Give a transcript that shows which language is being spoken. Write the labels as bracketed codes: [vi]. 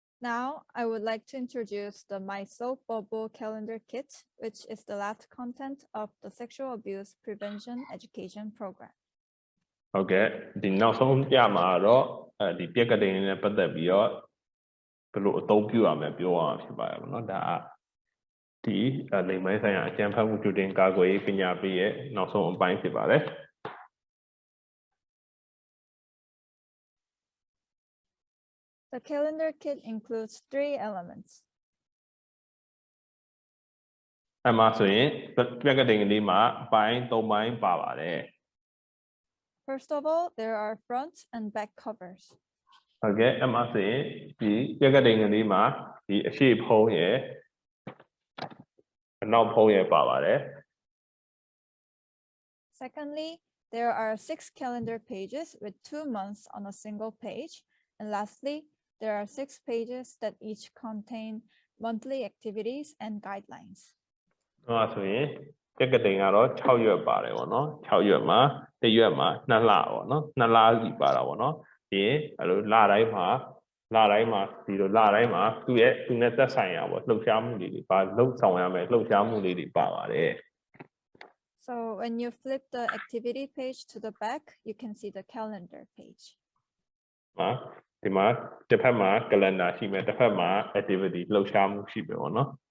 [en] Now, I would like to introduce the My Soap Bubble Calendar Kit, which is the last content of the Sexual Abuse Prevention Education Program. [my] Okay ဒီနောက်ဆုံးပြမှာတော့ဒီပြက်ကလေးနဲ့ပတ်သက်ပြီးတော့ဘယ်လိုအသုံးပြုရမလဲပြောရမှာဖြစ်ပါတယ်ပေါ့နော်ဒါဒီလိမ်မိုင်းဆိုင်ရာအကြံဖတ်မှုကြိုတင်ကာကွယ်ရေးပညာပေးရဲ့နောက်ဆုံးအပိုင်းဖြစ်ပါတယ် [en] The calendar kit includes 3 elements. [my] အဲ့မှာဆိုရင်ပြက်ကလေးလေးမှာအပိုင်း3ပိုင်းပါပါတယ် [en] First of all, there are front and back covers. [my] Okay အဲ့မှာဆိုရင်ဒီပြက်ကလေးလေးမှာဒီအရှိဖုံးရဲ့အနောက်ဖုံးရဲ့ပါပါတယ် [en] Secondly, there are 6 calendar pages with 2 months on a single page. And lastly, there are 6 pages that each contain monthly activities and guidelines. [my] အဲ့ဆိုရင်ပြက်ကလေးကတော့6ရွက်ပါတယ်ပေါ့နော်6ရွက်မှာတစ်ရွက်မှာ2လပေါ့နော်2လစီပါတာပေါ့နော်ဒီအဲ့လိုလတိုင်းမှာဒီလိုလတိုင်းမှာသူနဲ့သက်ဆိုင်ရပေါ့လှုပ်ရှားမှုတွေပါလှုပ်ဆောင်ရမယ်လှုပ်ရှားမှုလေးတွေပါပါတယ် [en] So when you flip the activity page to the back, you can see the calendar page. [my] ဒီမှာတစ်ဖက်မှာ calendar ရှိမယ်တစ်ဖက်မှာ activity လှုပ်ရှားမှုရှိမယ်ပေါ့နော်